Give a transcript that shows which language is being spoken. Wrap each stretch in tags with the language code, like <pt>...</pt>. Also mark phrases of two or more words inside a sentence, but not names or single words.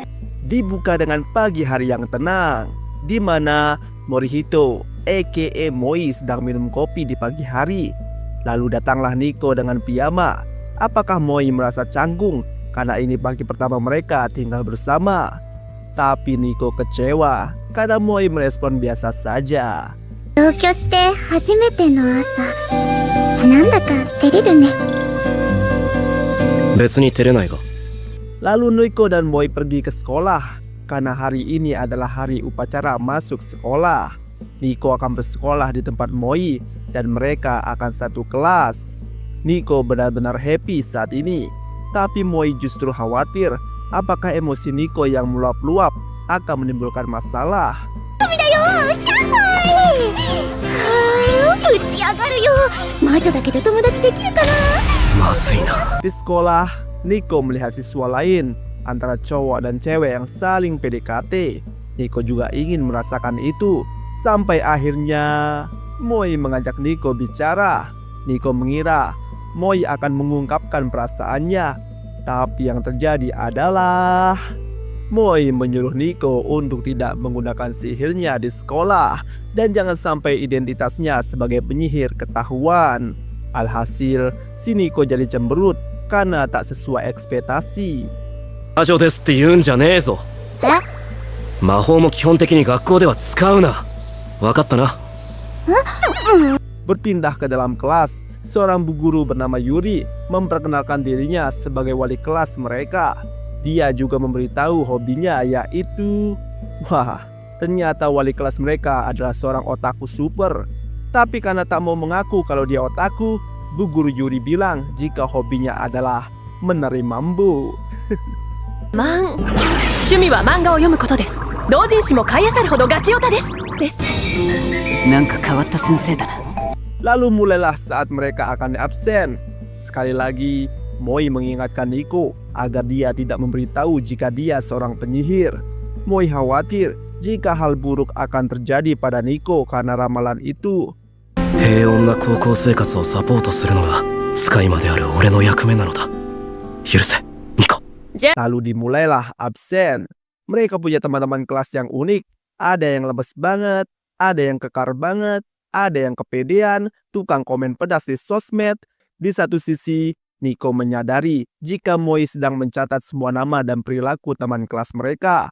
<id>Dibuka dengan pagi hari yang tenang, di mana Morihito aka Moi sedang minum kopi di pagi hari. Lalu datanglah Nico dengan piyama. Apakah Moi merasa canggung karena ini pagi pertama mereka tinggal bersama? Tapi Nico kecewa karena Moi merespon biasa saja.</id> <ja>同居して初めての朝なんだか照れるね別に照れないが。</ja> <id>Lalu Nico dan Moi pergi ke sekolah karena hari ini adalah hari upacara masuk sekolah. Nico akan bersekolah di tempat Moi dan mereka akan satu kelas. Nico benar-benar happy saat ini, tapi Moi justru khawatir apakah emosi Nico yang meluap-luap akan menimbulkan masalah.</id> <ja>打ち上がるよ魔女だけど友達できるかなまずいな。</ja> <id>Di sekolah, Nico melihat siswa lain antara cowok dan cewek yang saling PDKT. Nico juga ingin merasakan itu. Sampai akhirnya Moi mengajak Nico bicara. Nico mengira Moi akan mengungkapkan perasaannya, tapi yang terjadi adalah Moi menyuruh Nico untuk tidak menggunakan sihirnya di sekolah dan jangan sampai identitasnya sebagai penyihir ketahuan. Alhasil, si Nico jadi cemberut karena tak sesuai ekspektasi.</id> <ja>魔女ですって言うんじゃねえぞ。魔法も基本的に学校では使うな。わかったな。</ja> <id>Berpindah ke dalam kelas, seorang bu guru bernama Yuri memperkenalkan dirinya sebagai wali kelas mereka. Dia juga memberitahu hobinya yaitu... Wah, ternyata wali kelas mereka adalah seorang otaku super. Tapi karena tak mau mengaku kalau dia otaku, bu guru Yuri bilang jika hobinya adalah menari mambu.</id> <ja>趣味は漫画を読むことです。同人誌も買い漁るほどガチオタです。なんか変わった先生だな。</ja> <id>Lalu mulailah saat mereka akan absen. Sekali lagi, Moi mengingatkan Nico agar dia tidak memberitahu jika dia seorang penyihir. Moi khawatir jika hal buruk akan terjadi pada Nico karena ramalan itu.</id> <ja>平穏な高校生活をサポートするのが使い魔である俺の役目なのだ。許せ、ニコ。</ja> <id>Lalu dimulailah absen. Mereka punya teman-teman kelas yang unik. Ada yang lemes banget, ada yang kekar banget, ada yang kepedean, tukang komen pedas di sosmed. Di satu sisi, Nico menyadari jika Moi sedang mencatat semua nama dan perilaku teman kelas mereka.</id>